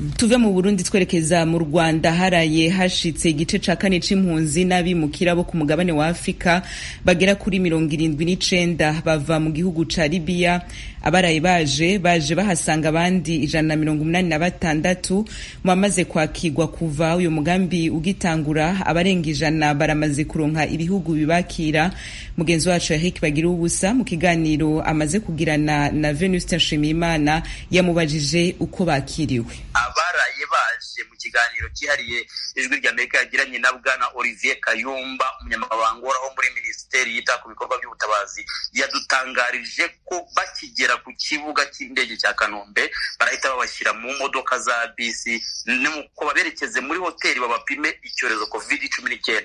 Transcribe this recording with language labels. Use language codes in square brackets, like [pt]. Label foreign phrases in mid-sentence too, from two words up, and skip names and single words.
[rn] Tuve mu Burundi twerekeza mu Rwanda. Haraye hashitse igice ca kane c'impunzi n'abimukira bo ku mugabane wa Afrika bagera kuri 79 bava mu gihugu ca Libya. Abaraye baje bahasanga abandi 186 mwamaze kwakirwa kuva uyu mugambi ugitangura. Abarenga 100 baramaze kuronka ibihugu bibakira. [rw] Mugenzi wacu Eric Bagira ubusa mu kiganiro amaze kugirana na Venuste Nshimiyimana yamubajije uko bakiriwe. Abaraye baje mu kiganiro cyihariye ijwi ry'Amerika yagiranye na Bwana Olivier Kayumba, umunyamabanga wo muri Minisiteri yita ku bikorwa by'ubutabazi, yadutangarije ko bakigera ku kibuga cy'indege cya Kanombe barahita babashyira mu modoka za bisi nuko baberekeze muri hoteli babapime icyorezo COVID-19.